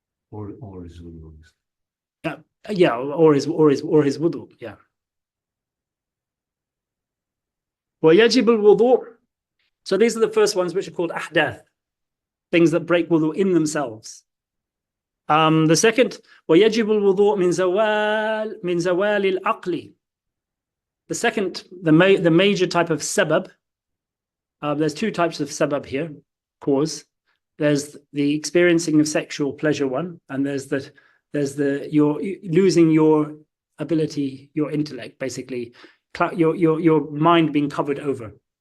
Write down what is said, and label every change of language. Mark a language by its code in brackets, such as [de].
[en] Or his wudu. Yeah, or his wudu. Yeah. [ar] وَيَجِبُ الْوُضُوء. [en] So these are the first ones which are called ahdath, things that break wudu in themselves. [ar] The second, وَيَجِبُ الْوُضُوء مِنْ زَوَالِ الْعَقْلِ. [en] The second, the major type of sabab, there's two types of sabab here, cause. There's the experiencing of sexual pleasure one, and there's you're losing your ability, your intellect, basically, your mind being covered over.